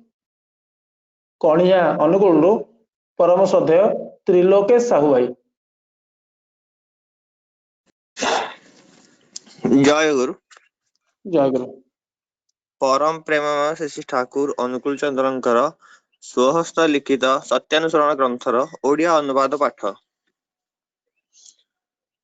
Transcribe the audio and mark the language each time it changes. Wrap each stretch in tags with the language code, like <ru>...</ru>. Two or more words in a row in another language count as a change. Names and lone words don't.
<or>କଣିଆ ଅନୁଗୁଳ ପରମ ଶ୍ରଦ୍ଧେୟ ତ୍ରିଲୋକେଶ ସାହୁ ଭାଇ। ଜୟ ଗୁରୁ। ଜୟ ଗୁରୁ। ପରମ ପ୍ରେମମୟ ଶ୍ରୀ ଠାକୁର ଅନୁକୂଳ ଚନ୍ଦ୍ରଙ୍କର ସ୍ୱହସ୍ତ ଲିଖିତ ସତ୍ୟାନୁସରଣ ଗ୍ରନ୍ଥର ଓଡ଼ିଆ ଅନୁବାଦ ପାଠ।</or>